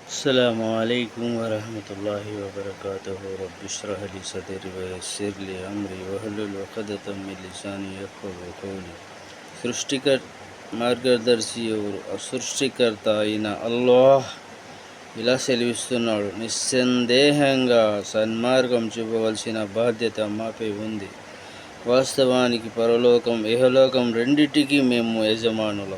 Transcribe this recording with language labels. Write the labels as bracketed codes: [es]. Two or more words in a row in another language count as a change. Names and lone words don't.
[ar] السلام عليكم ورحمة الله وبركاته. رب اشرح لي صدري ويسر لي أمري واحلل عقدة من لساني يفقهوا قولي. [te] మార్గదర్శి ఎవరు? సృష్టికర్త అయిన అల్లాహ్ ఇలా సెలవిస్తున్నాడు, నిస్సందేహంగా సన్మార్గం చూపవలసిన బాధ్యత మాపై ఉంది. వాస్తవానికి పరలోకం ఇహలోకం రెండిటికీ మేము యజమానులం.